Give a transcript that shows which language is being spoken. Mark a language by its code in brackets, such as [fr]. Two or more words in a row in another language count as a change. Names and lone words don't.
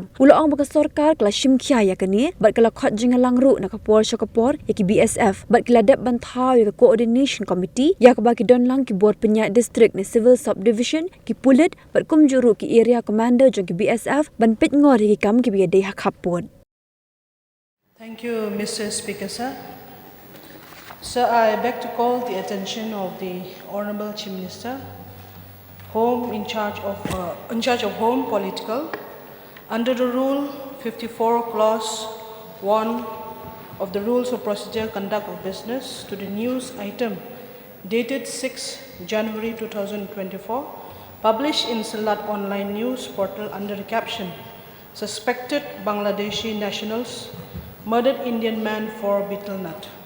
[kha] Ulaong baka sorkar kala shimkhya ya kani bat kala khot jingalang ru na kapor syakapor ya ki BSF bat kala dep bantau ya ki [en] coordination committee [kha] ya ka bagi donlang ki board penyak district ni [en] civil subdivision [kha] ki pulit bat kumjuru ki [en] area commander [kha] jong ki BSF ban pit ngor ki kam ki biadai Khappud. [en] Thank you, Mr. Speaker, sir. Sir, I beg to call the attention of the Honourable Chief Minister, in charge of Home Political, under the Rule 54, Clause 1 of the Rules of Procedure Conduct of Business, to the news item dated 6 January 2024, published in Salat Online News Portal under the caption, "Suspected Bangladeshi Nationals Murdered Indian Man for Betel Nut."